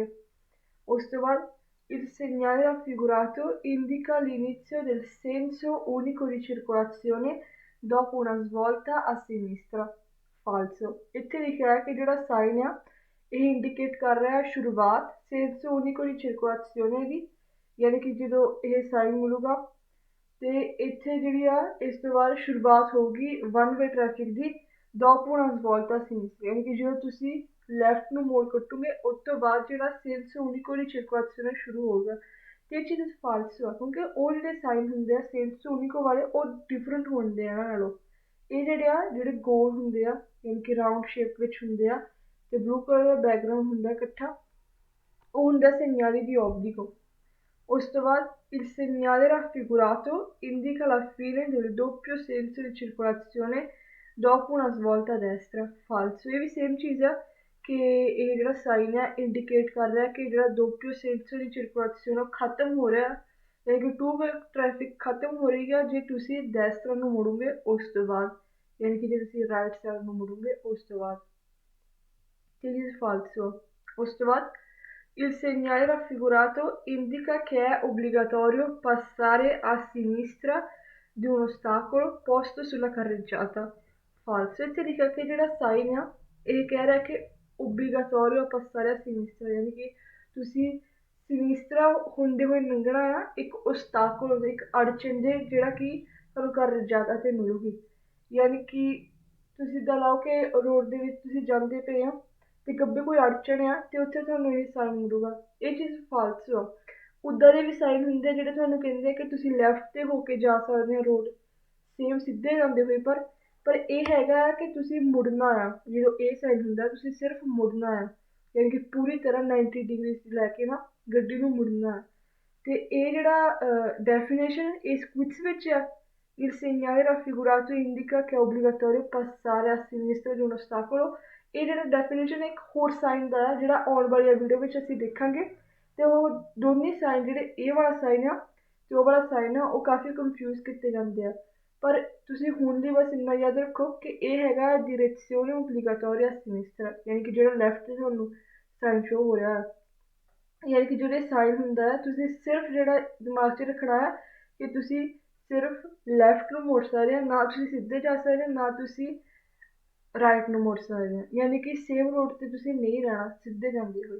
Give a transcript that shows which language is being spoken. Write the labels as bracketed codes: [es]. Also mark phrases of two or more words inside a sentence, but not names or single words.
[pa] ਉਸ ਤੋਂ ਬਾਅਦ [it] il segnale raffigurato indica l'inizio del senso unico di circolazione dopo una svolta a sinistra, falso। [pa] ਇੱਥੇ ਲਿਖਿਆ ਹੈ ਕਿ ਜਿਹੜਾ ਸਾਈਨ ਆ ਇਹ ਇੰਡੀਕੇਟ ਕਰ ਰਿਹਾ ਹੈ ਸ਼ੁਰੂਆਤ [it] senso unico di circolazione [pa] ਦੀ, ਯਾਨੀ ਕਿ ਜਦੋਂ ਇਹ ਸਾਈਨ ਮਿਲੂਗਾ ਤੇ ਇੱਥੇ ਜਿਹੜੀ ਆ ਇਸ ਤੋਂ ਬਾਅਦ ਸ਼ੁਰੂਆਤ ਹੋਊਗੀ [en] one way traffic [pa] ਦੀ [it] dopo una svolta a sinistra, [pa] ਯਾਨੀ ਕਿ ਜਦੋਂ ਤੁਸੀਂ ਲੈਫਟ ਨੂੰ ਮੋੜ ਕੱਟੋਗੇ ਉਸ ਤੋਂ ਬਾਅਦ ਜਿਹੜਾ [it] senso unico di circolazione [pa] ਸ਼ੁਰੂ ਹੋਊਗਾ। ਤੇ ਇਹ ਚੀਜ਼ ਫਾਲਸ ਆ ਕਿਉਂਕਿ ਉਹ ਜਿਹੜੇ ਸਾਈਨ ਹੁੰਦੇ ਆ [it] senso unico [pa] ਵਾਲੇ ਉਹ ਡਿਫਰੈਂਟ ਹੁੰਦੇ ਆ ਇਹਨਾਂ ਨਾਲੋਂ। ਇਹ ਜਿਹੜੇ ਗੋਲ ਹੁੰਦੇ ਆ ਯਾਨੀ ਕਿ [en] round shape [pa] ਵਿੱਚ ਹੁੰਦੇ ਆ ਤੇ [en] blue colour [pa] ਦਾ ਬੈਕਗਰਾਊਂਡ ਹੁੰਦਾ ਇਕੱਠਾ, ਉਹ ਹੁੰਦਾ [it] segnale di obbligo। [pa] ਉਸ ਤੋਂ ਬਾਅਦ [it] il segnale raffigurato indica la fine del doppio senso di circolazione dopo una svolta a destra, falso। [pa] ਇਹ ਵੀ ਸੇਮ ਚੀਜ਼ ਆ ਕਿ ਇਹ ਜਿਹੜਾ ਸਾਈਨ ਹੈ ਇੰਡੀਕੇਟ ਕਰ ਰਿਹਾ ਕਿ ਜਿਹੜਾ [it] doppio senso di circolazione [pa] ਉਹ ਖਤਮ ਹੋ ਰਿਹਾ, ਯਾਨੀ ਕਿ [en] two way traffic [pa] ਖਤਮ ਹੋ ਰਹੀ ਹੈ ਜੇ ਤੁਸੀਂ ਡੈਸਤਰਾ ਨੂੰ ਮੁੜੋਗੇ ਉਸ ਤੋਂ ਬਾਅਦ, ਯਾਨੀ ਕਿ ਜੇ ਤੁਸੀਂ [en] right side [pa] ਨੂੰ ਮੁੜੋਗੇ ਉਸ ਤੋਂ ਬਾਅਦ। ਤੇ ਇਹ ਫਾਲਸੋ। ਉਸ ਤੋਂ ਬਾਅਦ [it] il segnale raffigurato indica che è obbligatorio passare a sinistra di un ostacolo posto sulla carreggiata, falso। [pa] ਇੱਥੇ ਲਿਖਿਆ ਕਿ ਜਿਹੜਾ ਸਾਈਨ ਆ ਇਹ ਕਹਿ ਰਿਹਾ ਕਿ [it] obbligatorio passare a sinistra, [pa] ਯਾਨੀ ਕਿ ਤੁਸੀਂ ਸਿਨਿਸਟਰਾ ਹੁੰਦੇ ਹੋਏ ਲੰਘਣਾ ਆ ਇੱਕ ostacolo ਇੱਕ ਅੜਚਨ ਦੇ ਜਿਹੜਾ ਕਿ ਤੁਹਾਨੂੰ carreggiata ਤੇ ਮਿਲੂਗੀ, ਯਾਨੀ ਕਿ ਤੁਸੀਂ ਇੱਦਾਂ ਲਾਓ ਕਿ ਰੋਡ ਦੇ ਵਿੱਚ ਤੁਸੀਂ ਜਾਂਦੇ ਪਏ ਹੋ ਤੇ ਗੱਬੇ ਕੋਈ ਅੜਚਣ ਆ ਤੇ ਉੱਥੇ ਤੁਹਾਨੂੰ ਇਹ ਸਾਈਨ ਮਿਲੂਗਾ। ਇਹ ਚੀਜ਼ ਫਾਲਸ ਆ। ਉੱਦਾਂ ਦੇ ਵੀ ਸਾਈਨ ਹੁੰਦੇ ਜਿਹੜੇ ਤੁਹਾਨੂੰ ਕਹਿੰਦੇ ਕਿ ਤੁਸੀਂ ਲੈਫਟ ਤੇ ਹੋ ਕੇ ਜਾ ਸਕਦੇ ਹੋ [en] road same [pa] ਸਿੱਧੇ ਜਾਂਦੇ ਹੋਏ, ਪਰ ਇਹ ਹੈਗਾ ਕਿ ਤੁਸੀਂ ਮੁੜਨਾ ਆ। ਜਦੋਂ ਇਹ ਸਾਈਨ ਹੁੰਦਾ ਤੁਸੀਂ ਸਿਰਫ ਮੁੜਨਾ ਆ, ਯਾਨੀ ਕਿ ਪੂਰੀ ਤਰ੍ਹਾਂ 90 ਡਿਗਰੀ ਲੈ ਕੇ ਨਾ ਗੱਡੀ ਨੂੰ ਮੁੜਨਾ ਹੈ। ਤੇ ਇਹ ਜਿਹੜਾ ਡੈਫੀਨੇਸ਼ਨ ਇਸ ਕੁਇਜ਼ ਵਿੱਚ ਆ [it] il segnale raffigurato indica che è obbligatorio passare a sinistra di un ostacolo, [pa] ਇਹ ਜਿਹੜਾ ਡੈਫੀਨੇਸ਼ਨ ਇੱਕ ਹੋਰ ਸਾਈਨ ਦਾ ਹੈ ਜਿਹੜਾ ਆਉਣ ਵਾਲੀ ਵੀਡੀਓ ਵਿੱਚ ਅਸੀਂ ਦੇਖਾਂਗੇ। ਤੇ ਉਹ ਦੋਨੇ ਸਾਈਨ ਜਿਹੜੇ ਇਹ ਵਾਲਾ ਸਾਈਨ ਆ ਤੇ ਉਹ ਵਾਲਾ ਸਾਈਨ ਆ ਉਹ ਕਾਫੀ ਕੰਫਿਊਜ਼ ਕੀਤੇ ਜਾਂਦੇ ਆ, ਪਰ ਤੁਸੀਂ ਹੁਣ ਲਈ ਬਸ ਇੰਨਾ ਯਾਦ ਰੱਖੋ ਕਿ ਇਹ ਹੈਗਾ [it] direzione obbligatoria a sinistra, [pa] ਯਾਨੀ ਕਿ ਜਿਹੜਾ ਲੈਫਟ ਤੇ ਤੁਹਾਨੂੰ [en] sign show [pa] ਹੋ ਰਿਹਾ ਹੈ, ਯਾਨੀ ਕਿ ਜਿਹੜੇ ਸਾਈਨ ਹੁੰਦਾ ਹੈ ਤੁਸੀਂ ਸਿਰਫ ਜਿਹੜਾ ਦਿਮਾਗ 'ਚ ਰੱਖਣਾ ਹੈ ਕਿ ਤੁਸੀਂ ਸਿਰਫ ਲੈਫਟ ਨੂੰ ਮੁੜ ਸਕਦੇ ਹੋ, ਨਾ ਤੁਸੀਂ ਸਿੱਧੇ ਜਾ ਸਕਦੇ ਹੋ ਨਾ ਤੁਸੀਂ ਰਾਈਟ ਨੂੰ ਮੁੜ ਸਕਦੇ ਹੋ, ਯਾਨੀ ਕਿ [en] same road [pa] ਤੇ ਤੁਸੀਂ ਨਹੀਂ ਰਹਿਣਾ ਸਿੱਧੇ ਜਾਂਦੇ ਹੋਏ।